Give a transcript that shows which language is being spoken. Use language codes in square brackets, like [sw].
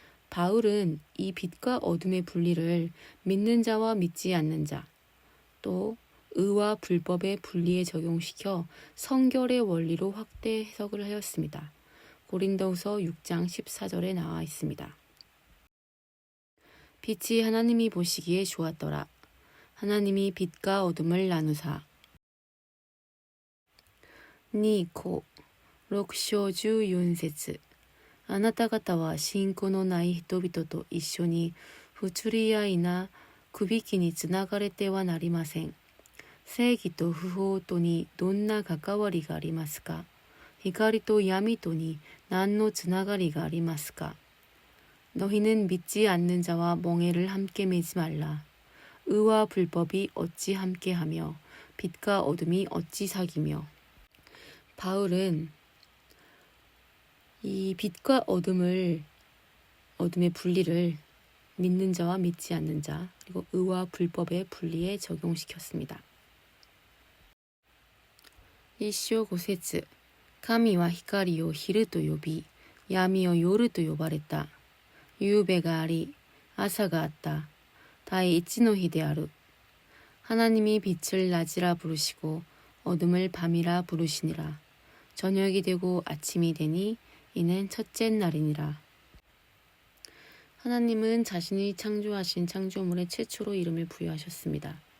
[ko] 바울은 이 빛과 어둠의 분리를 믿는 자와 믿지 않는 자, 또 의와 불법의 분리에 적용시켜 성결의 원리로 확대 해석을 하였습니다. 고린도후서 6장 14절에 나와 있습니다. 빛이 하나님이 보시기에 좋았더라. 하나님이 빛과 어둠을 나누사. [ja] 니코 6章14節あなた方は信仰のない人々と一緒に不釣り合いなくびきにつながれてはなりません。正義と不法とにどんな関わりがありますか。光と闇とに何のつながりがありますか。 [ko] 너희는 믿지 않는 자와 멍에를 함께 매지 말라. 의와 불법이 어찌 함께하며 빛과 어둠이 어찌 사귀며. 바울은 이 빛과 어둠의 분리를 믿는 자와 믿지 않는 자 그리고 의와 불법의 분리에 적용시켰습니다. [ja] 1章5節神は光を昼と呼び闇を夜と呼ばれた。夕べがあり朝があった第一の日である。 [ko] 하나님이 빛을 낮이라 부르시고 어둠을 밤이라 부르시니라. 저녁이 되고 아침이 되니 이는 첫째 날이니라. 하나님은 자신이 창조하신 창조물에 최초로 이름을 부여하셨습니다.